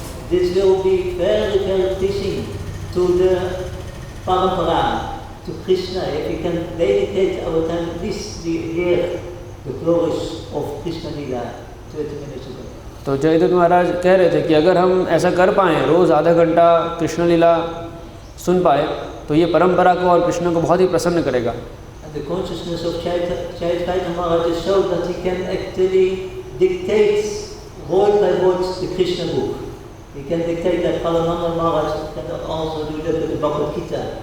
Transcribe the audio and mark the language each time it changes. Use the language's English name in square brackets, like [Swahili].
[English] this will be very, very pleasing to the parampara, to Krishna, if we can dedicate our time at least to hear the glories of Krishna Lila 20 minutes ago. [Hindi] तो जयदत्त महाराज कह रहे थे कि अगर हम ऐसा कर पाएँ, रोज़ आधा घंटा कृष्ण लीला सुन पाए, तो ये परंपरा को और कृष्ण को बहुत ही प्रसन्न करेगा। [English] And the consciousness of Chaitanya Maharaj is so that he can actually dictate word by word the Krishna book. He can dictate that Paramananda Maharaj can also do that with the Bhagavad Gita.